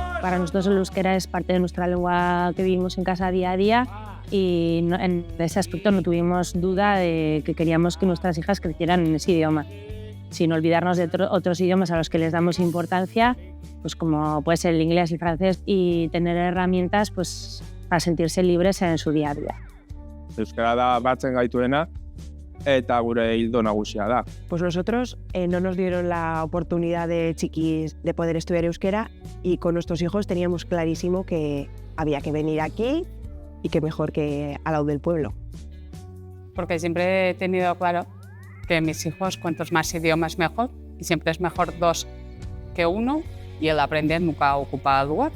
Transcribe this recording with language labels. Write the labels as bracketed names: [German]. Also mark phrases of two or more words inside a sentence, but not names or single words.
[Spanish] Para nosotros el euskera es parte de nuestra lengua que vivimos en casa día a día y en ese aspecto no tuvimos duda de que queríamos que nuestras hijas crecieran en ese idioma, sin olvidarnos de otros idiomas a los que les damos importancia, pues como puede ser el inglés, el francés, y tener herramientas pues, para sentirse libres en su día a día. [Basque] Euskara da batzen gaituena eta gure ildo nagusia da. [Spanish] Pues nosotros no nos dieron la oportunidad de chiquis de poder estudiar euskera y con nuestros hijos teníamos clarísimo que había que venir aquí y que mejor que al lado del pueblo. Porque siempre he tenido claro que mis hijos, cuantos más idiomas mejor, y siempre es mejor 2 que 1 y el aprender nunca ocupa lugar.